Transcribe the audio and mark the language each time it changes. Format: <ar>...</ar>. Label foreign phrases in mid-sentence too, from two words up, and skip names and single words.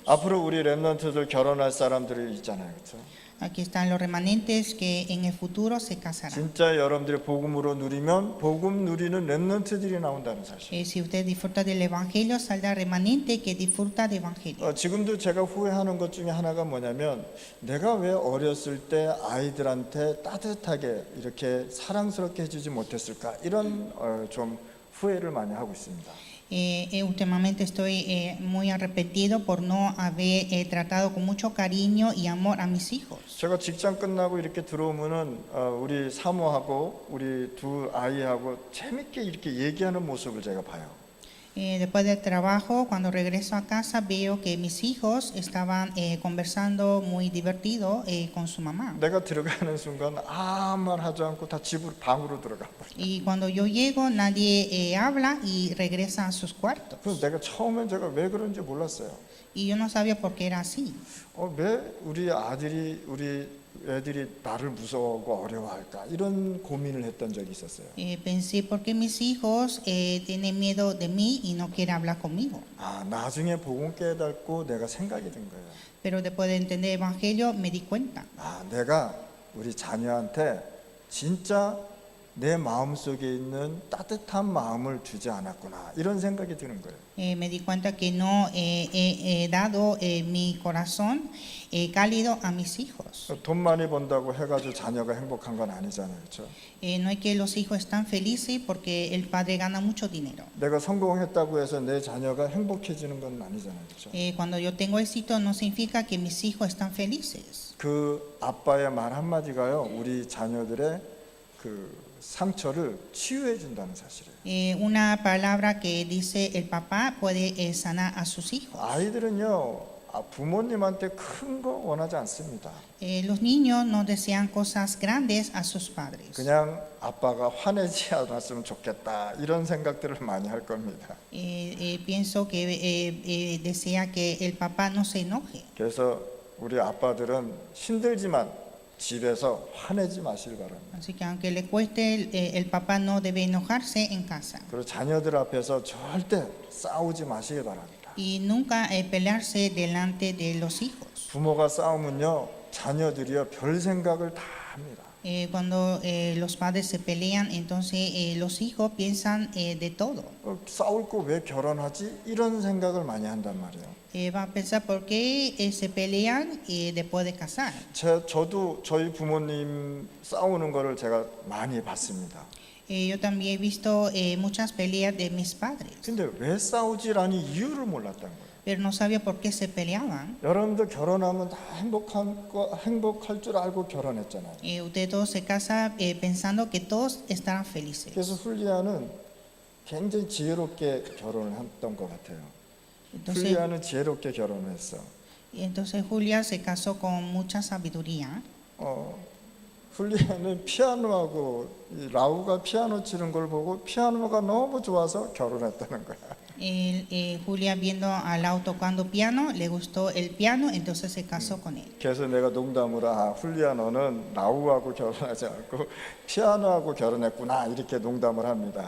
<ko>앞으로 우리 렘넌트들 결혼할 사람들이 있잖아요, 그렇죠?</ko> <es>Aquí están los remanentes que en el futuro se casarán.</es> <ko>진짜 여러분들이 복음으로 누리면 복음 누리는 렘넌트들이 나온다는 사실.</ko> <es>Si usted disfruta del evangelio, saldrá remanente que disfruta del evangelio.</es> <ko>지금도 제가 후회하는 것 중에 하나가 뭐냐면 내가 왜 어렸을 때 아이들한테 따뜻하게 이렇게 사랑스럽게 해주지 못했을까, 이런 좀 후회를 많이 하고 있습니다.</ko> <es>Últimamente estoy muy arrepentido por no haber tratado con mucho cariño y amor a mis hijos.</es> <ko>제가 직장 끝나고 이렇게 들어오면은 우리 사모하고 우리 두 아이하고 재밌게 이렇게 얘기하는 모습을 제가 봐요.</ko> <es>Después del trabajo, cuando regreso a casa, veo que mis hijos estaban conversando muy divertido con su mamá.</es> <ko>내가 들어가는 순간 아무 말 하지 않고 다 집으로 방으로 들어가 버려.</ko> <es>Y cuando yo llego, nadie habla y regresa a sus cuartos.</es> <ko>그래서 내가 처음엔 제가 왜 그런지 몰랐어요.</ko> <es>Y yo no sabía por qué era así.</es> <ko>왜 우리 아들이 우리 애들이 나를 무서워하고 어려워할까, 이런 고민을 했던 적이 있었어요.</ko> <es>Pensé por qué mis hijos tienen miedo de mí y no quieren hablar conmigo.</es> <ko>나중에 복음 깨닫고 내가 생각이 든 거예요.</ko> <es>Pero después de entender el evangelio me di cuenta.</es> <ko>내가 우리 자녀한테 진짜 내 마음속에 있는 따뜻한 마음을 주지 않았구나, 이런 생각이 드는 거예요.</ko> <es>Me di cuenta que no he dado mi corazón cálido a mis hijos.</es> <ko>돈 많이 번다고 해가지고 자녀가 행복한 건 아니잖아요, 그렇죠?</ko> <es>No es que los hijos están felices porque el padre gana mucho dinero.</es> <ko>내가 성공했다고 해서 내 자녀가 행복해지는 건 아니잖아요, 그렇죠?</ko> <es>Cuando yo tengo éxito no significa que mis hijos están felices.</es> <ko>그 아빠의 말 한마디가요, 우리 자녀들의 그 상처를 치유해 준다는 사실이에요.</ko> <es>Una palabra que dice el papá puede sanar a sus hijos.</es> <ko>아이들은요, 부모님한테 큰 거 원하지 않습니다.</ko> <es>Los niños no desean cosas grandes a sus padres.</es> <ko>그냥 아빠가 화내지 않았으면 좋겠다, 이런 생각들을 많이 할 겁니다.</ko> <es>Pienso que desea que el papá no se enoje.</es> <ko>그래서 우리 아빠들은 힘들지만 집에서 화내지 마시길 바랍니다.</ko> <es>Así que aunque le cueste, el papá no debe enojarse en casa.</es> <ko>그리고 자녀들 앞에서 절대 싸우지 마시길 바랍니다.</ko> <es>Y nunca pelearse delante de los hijos.</es> <ko>부모가 싸우면요, 자녀들이요 별 생각을 다 합니다.</ko> <es>Cuando los padres se pelean, entonces los hijos piensan de todo.</es> <ko>싸울 거 왜 결혼하지? 이런 생각을 많이 한단 말이에요.</ko> <es>Va a pensar por qué se pelean después de casar.</es> <ko>저도 저희 부모님 싸우는 거를 제가 많이 봤습니다.</ko> <es>Yo también he visto muchas peleas de mis padres,</es> <ko>근데 왜 싸우지라는 이유를 몰랐던 거예요.</ko> <es>pero no sabía por qué se peleaban.</es> <ko>여러분들 결혼하면 다 행복할 줄 알고 결혼했잖아요.</ko> <es>Ustedes todos se casan pensando que todos estarán felices.</es> <ko>그래서 훌리아는 굉장히 지혜롭게 결혼을 했던 것 같아요. 훌리아는 지혜롭게 결혼을 했어.</ko> <es>Entonces Julia se casó con mucha sabiduría.</es> <ko>훌리아는 피아노하고 이 라우가 피아노 치는 걸 보고 피아노가 너무 좋아서 결혼했다는 거야.</ko> <es>Julia viendo a Lau tocando piano, le gustó el piano, entonces se casó con él.</es> <ko>그래서 내가 농담으로 훌리아 너는 라우하고 결혼하지 않고 피아노하고 결혼했구나, 이렇게 농담을 합니다.</ko>